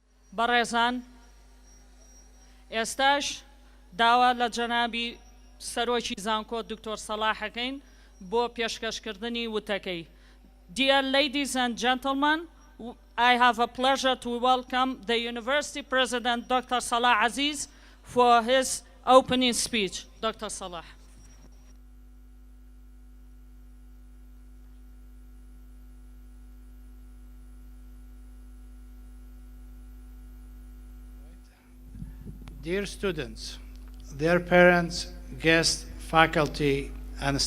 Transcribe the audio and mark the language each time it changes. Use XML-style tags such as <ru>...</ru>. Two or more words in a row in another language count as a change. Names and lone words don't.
<ckb>بەڕێزان، ئێستاش داوا لە جەنابی سەرۆکی زانکۆ دکتۆر سەلاحەکەین بۆ پێشکەشکردنی وتەکەی.</ckb> <en>Dear ladies and gentlemen, I have a pleasure to welcome the University President, Dr. Salah Aziz, for his opening speech. Dr. Salah. Dear students, dear parents, guests, faculty, and</en>